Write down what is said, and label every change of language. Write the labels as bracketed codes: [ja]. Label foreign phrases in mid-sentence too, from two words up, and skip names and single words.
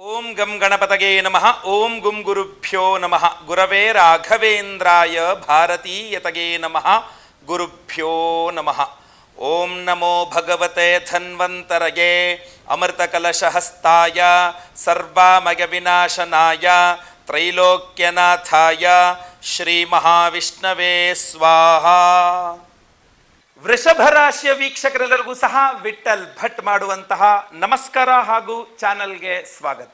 [sa] ಓಂ ಗಂ ಗಣಪತಗೆ ನಮಃ. ಓಂ ಗುಂ ಗುರುಭ್ಯೋ ನಮಃ. ಗುರವೇ ರಾಘವೇಂದ್ರಾಯ ಭಾರತೀಯತಗೆ ನಮಃ. ಗುರುಭ್ಯೋ ನಮಃ. ಓಂ ನಮೋ ಭಗವತೆ ಧನ್ವಂತರಗೆ ಅಮೃತಕಲಶಹಸ್ತಾಯ ಸರ್ವಾಮಯ ವಿನಾಶನಾಯ ತ್ರೈಲೋಕ್ಯನಾಥಾಯ ಶ್ರೀ ಮಹಾವಿಷ್ಣವೇ ಸ್ವಾಹಾ. [kn] ವೃಷಭ ರಾಶಿಯ ವೀಕ್ಷಕರೆಲ್ಲರಿಗೂ ಸಹ ವಿಠಲ್ ಭಟ್ ಮಾಡುವಂತಹ ನಮಸ್ಕಾರ ಹಾಗೂ ಚಾನಲ್ಗೆ ಸ್ವಾಗತ.